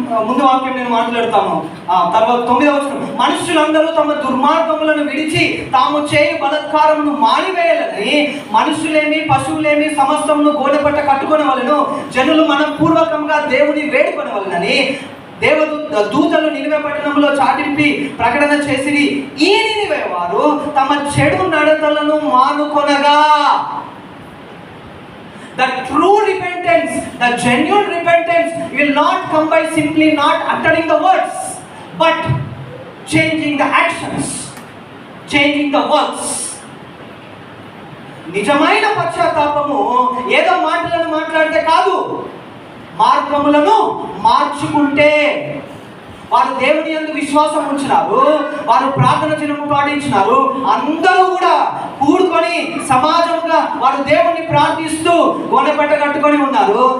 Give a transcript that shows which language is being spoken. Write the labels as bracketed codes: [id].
[te] ముందు వాక్యం నేను మాట్లాడతాను. తర్వాత 9వ వచనం, మనుషులందరూ తమ దుర్మార్గములను విడిచి తాము చేయు బలత్కారమును మానివేయాలని మనుషులేమి పశువులేమి సమస్తమును గోడపట్ట కట్టుకొనవలెను. జనులు మనం పూర్వకంగా దేవుని వేడుకొనవలెనని దూతలు నినివే పట్టణంలో చాటింపి ప్రకటన చేసిరి. ఈ నినివే వారు తమ చెడు నడతలను మానుకొనగా. [en] The true repentance, the genuine repentance will not come by simply not uttering the words, but changing the actions, changing the words. [te] నిజమైన పశ్చాత్తాపము ఏదో మాటలను మాట్లాడితే కాదు, మార్గములను మార్చుకుంటే. వారు దేవుని యందు విశ్వాసం ఉంచినారు, వారు ప్రార్థన చిరుము పాటించినారు, అందరూ కూడా కూడుకొని సమాజంగా వారు దేవుణ్ణి ప్రార్థిస్తూ గోనెపట్ట కట్టుకొని ఉన్నారు.